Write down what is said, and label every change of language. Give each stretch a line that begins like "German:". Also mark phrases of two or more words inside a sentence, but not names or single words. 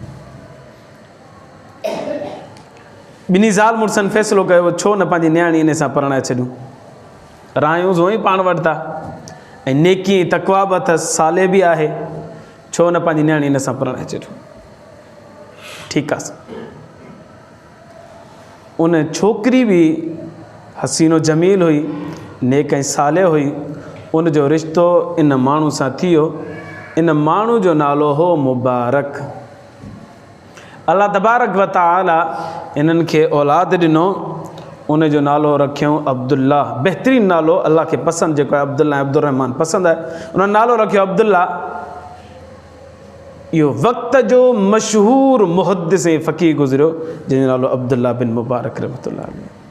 Sindhi: ॿिन्ही ज़ाल मुड़ुसनि फ़ैसिलो कयो छो न पंहिंजी नियाणी इन सां परणाए छॾियूं, रहियूं उहो ई पाण वटि था ऐं नेकी ऐं तक़वा बि अथसि, साले बि आहे, छो न पंहिंजी नियाणी इन सां परणाए छॾियूं। ठीकु आहे। उन छोकिरी बि हसीनो जमील हुई, नेक ऐं साले हुई। उनजो रिश्तो इन माण्हू सां थी वियो। इन माण्हू जो नालो हो मुबारक।
Arabic: الله تبارك وتعالى
Sindhi: इन्हनि खे औलाद ॾिनो, उनजो नालो रखियऊं अब्दुल्ला। बहितरीनु नालो, अल्लाह खे पसंदि जेको आहे अब्दुल्ला ऐं अब्दुर्रहमान पसंदि आहे, उन नालो रखियो अब्दुल्ला। इहो वक़्त जो मशहूरु मुहद्दिस ऐं फ़क़ीह गुज़रियो जंहिंजो नालो अब्दुल्ला बिन मुबारक
Arabic: رحمة الله عليه.